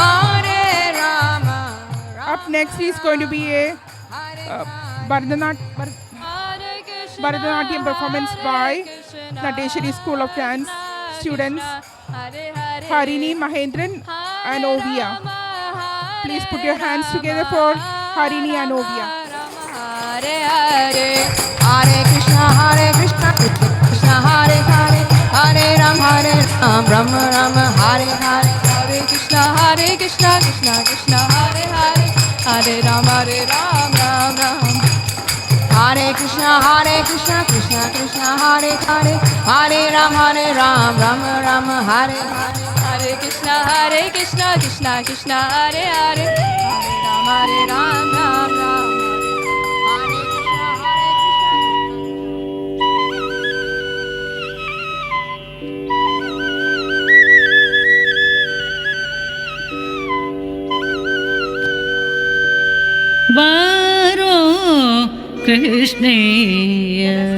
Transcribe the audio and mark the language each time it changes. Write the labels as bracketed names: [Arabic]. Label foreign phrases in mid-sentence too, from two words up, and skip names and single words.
[English] Up next is going to be a Bharatanatyam performance by Nateshwari School of Dance students Harini, Mahendran and Ovia. Please put your hands together for Harini and Ovia. Hare Hare, Hare Krishna, Krishna Hare Hare, Hare Ram, Rama Rama, Hare Hare, Hare Krishna, Krishna Krishna, Hare Hare, Hare Ram, Ram Ram. Hare Krishna, Krishna Krishna, Hare Hare, Hare Ram, Rama Rama, Hare Hare, Hare Krishna, Krishna Krishna, Hare Hare, Hare Ram, Ram Ram. Varo Krishneya,